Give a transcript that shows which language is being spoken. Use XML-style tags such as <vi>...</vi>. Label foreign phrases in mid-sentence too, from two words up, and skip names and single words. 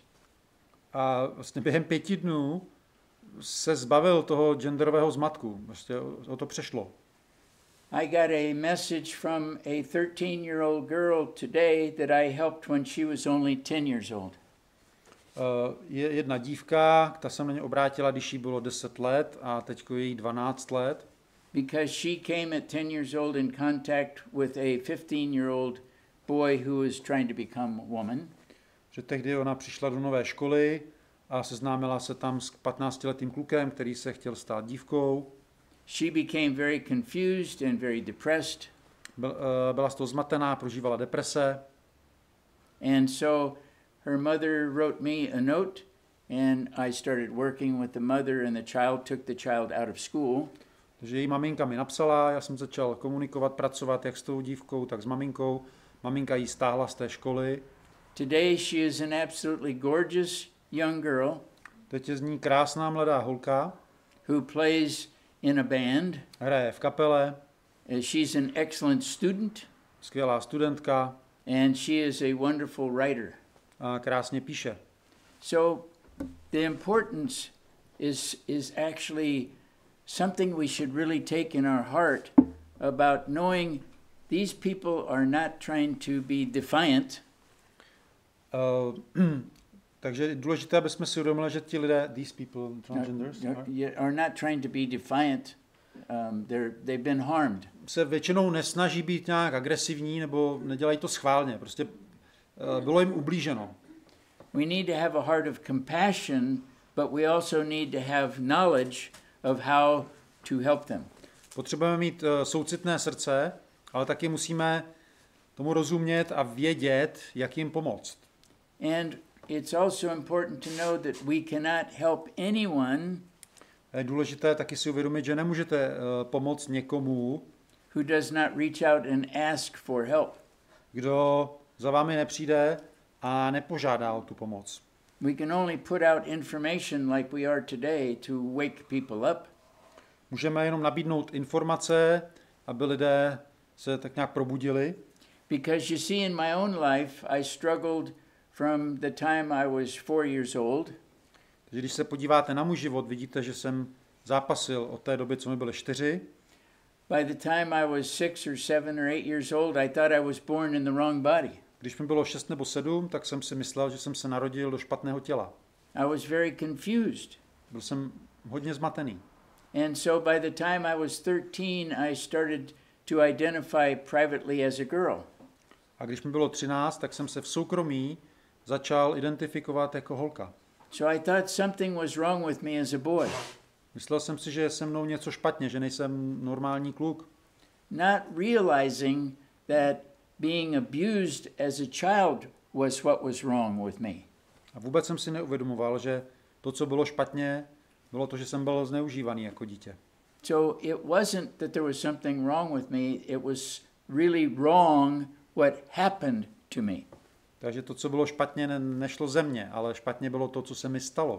<cs>A vlastně během 5 dnů se zbavil toho genderového zmatku. Vlastně o to přešlo.</cs> <en>I got a message from a 13-year-old girl today that I helped when she was only 10 years old.</en> <cs>Je jedna dívka, ta se na ně obrátila, když jí bylo 10 let a teďko je jí 12 let.</cs> <en>Because she came at 10 years old in contact with a 15-year-old boy who was trying to become a woman.</en> <cs>Že tehdy ona přišla do nové školy a seznámila se tam s 15letým klukem, který se chtěl stát dívkou.</cs> <en>She became very confused and very depressed.</en> <cs>Byla z toho zmatená, prožívala deprese.</cs> <en>And so her mother wrote me a note, and I started working with the mother, and the child took the child out of school.</en> <cs>Takže její maminka mi napsala, já jsem začal komunikovat, pracovat jak s tou dívkou, tak s maminkou. Maminka jí stáhla z té školy.</cs> <en>Today she is an absolutely gorgeous young girl.</en> <cs>Teď je z ní krásná mladá holka.</cs> <en>Who plays in a band.</en> <cs>Hraje v kapele.</cs> <en>She's an excellent student.</en> <cs>Skvělá studentka.</cs> <en>And she is a wonderful writer.</en> <cs>A krásně píše.</cs> <en>So the importance is actually something we should really take in our heart about knowing these people are not trying to be defiant.</en> <cs>Takže je důležité, aby jsme si uvědomili, že ti lidé,</cs> <en>these people, transgenders, are not trying to be defiant. They've been harmed.</en> <cs>Se většinou nesnaží být nějak agresivní nebo nedělají to schválně. Prostě bylo jim ublíženo.</cs> <en>We need to have a heart of compassion, but we also need to have knowledge of how to help them.</en> <cs>Potřebujeme mít soucitné srdce, ale taky musíme tomu rozumět a vědět, jak jim pomoct.</cs> <en>And it's also important to know that we cannot help anyone.</en> <cs>Je důležité taky si uvědomit, že nemůžete pomoct někomu,</cs> <en>who does not reach out and ask for help.</en> <cs>Kdo za vámi nepřijde a nepožádá o tu pomoc.</cs> <en>We can only put out information like we are today to wake people up.</en> <cs>Můžeme jenom nabídnout informace, aby lidé se tak nějak probudili.</cs> <en>Because you see, in my own life, I struggled from the time I was 4 years old.</en> <cs>Takže když se podíváte na můj život, vidíte, že jsem zápasil od té doby, co mi byly 4.</cs> <en>By the time I was 6 or 7 or 8 years old, I thought I was born in the wrong body.</en> <cs>Když mi bylo 6 nebo 7, tak jsem si myslel, že jsem se narodil do špatného těla.</cs> <en>I was very confused.</en> <cs>Byl jsem hodně zmatený.</cs> <en>And so by the time I was 13, I started to identify privately as a girl.</en> <cs>A když mi bylo 13, tak jsem se v soukromí začal identifikovat jako holka.</cs> <en>So I thought something was wrong with me as a boy.</en> <cs>Myslel jsem si, že je se mnou něco špatně, že nejsem normální kluk.</cs> <en>Not realizing that being abused as a child was what was wrong with me.</en> <cs>A vůbec jsem si neuvědomoval, že to, co bylo špatně, bylo to, že jsem byl zneužívaný jako dítě.</cs> <en>So it wasn't that there was something wrong with me, it was really wrong what happened to me.</en> <cs>Takže to, co bylo špatně, nešlo ze mě, ale špatně bylo to, co se mi stalo.</cs>